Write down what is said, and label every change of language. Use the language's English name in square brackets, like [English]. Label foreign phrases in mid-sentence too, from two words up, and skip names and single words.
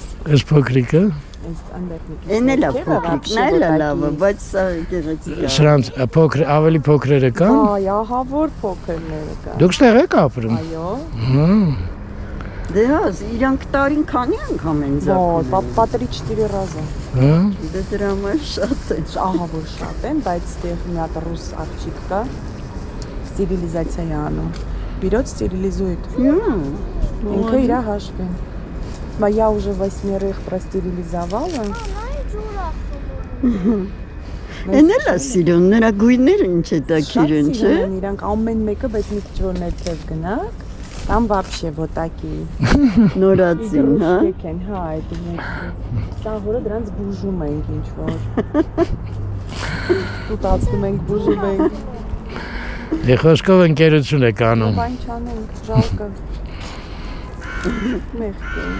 [Armenian] Ես փոքրիկը։ Էն էլ է փոքրիկն է լավը, բայց սա գեղեցիկ է։ Սրանց ավելի փոքրերը կան։ Այ, ահավոր փոքրները կան։ Դուք ստեղ եք ապրում։ Այո։ Դե հա, իրանք տարին քանի անգամ են Вот, զարթում։ [Russian] по 3-4 раза։ [Armenian] Հա։ Դե դրա համար շատ է։ Ահա որ շատ են, բայց ստեղ մի հատ ռուս աղջիկ կա։ Ստերիլիզացիա է անում։ [Russian] Берет, стерилизует։ [Armenian] Ինքը իր հաշվին։ [Russian] Μα я уже 8 простерилизовала։ [Armenian] Էն էլ է սիրուն, նրա գույները ինչ է տակիր են, չէ։ Իրանք ամեն մեկը, բայց մի քիչ որ ներքև գնաք, [Russian] там вообще вот такие։ [Armenian] Նորածին, հա։ Եկեն, հա, այդ մեկը։ Սա հորը դրանց բուժում ենք ինչ որ։ Ուտացնում ենք, բուժում ենք։ Դե խոսքով ընկերություն եք անում։ Բան չանենք, жалко։ Մեղք է։